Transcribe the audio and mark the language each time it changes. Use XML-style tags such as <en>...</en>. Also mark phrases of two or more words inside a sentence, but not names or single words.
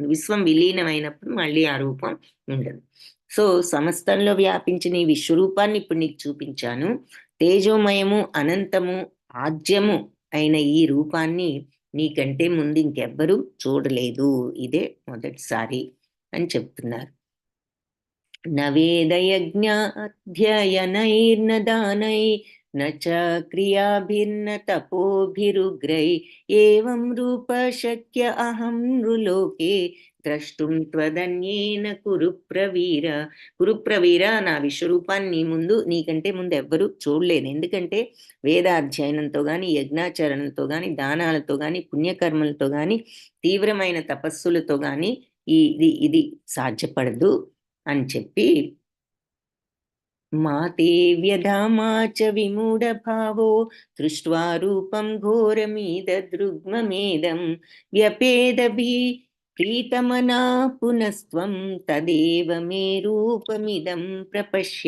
<te>విశ్వం విలీనమైనప్పుడు మళ్ళీ ఆ రూపం ఉండదు. సో సమస్తంలో వ్యాపించిన ఈ విశ్వరూపాన్ని ఇప్పుడు నీకు చూపించాను. తేజోమయము, అనంతము, ఆద్యము అయిన ఈ రూపాన్ని నీకంటే ముందు ఇంకెవ్వరూ చూడలేదు, ఇదే మొదటిసారి అని చెప్తున్నారు.</te> <sa>न वेदयज्ञाध्ययनैर्न दानै न च क्रियाभिर्न तपोभिरुग्रै एवं रूप शक्य अहं नृलोके ద్రష్టుం త్వదన్యేన కురుప్రవీర.</sa> <te>కురుప్రవీర, నా విశ్వరూపాన్ని ముందు నీకంటే ముందు ఎవ్వరూ చూడలేదు. ఎందుకంటే వేదాధ్యయనంతో కానీ, యజ్ఞాచరణతో కానీ, దానాలతో కానీ, పుణ్యకర్మలతో కానీ, తీవ్రమైన తపస్సులతో కానీ ఇది సాధ్యపడదు అని చెప్పి</te> <sa>మాతే వ్యధామాచ విమూఢ భావో దృష్ట్వా రూపం ఘోరమీదృగ్మమేదం వ్యపేదభి ప్రీతమనా పునస్త్వం తదేవ మే రూపమిదం ప్రపశ్య.</sa>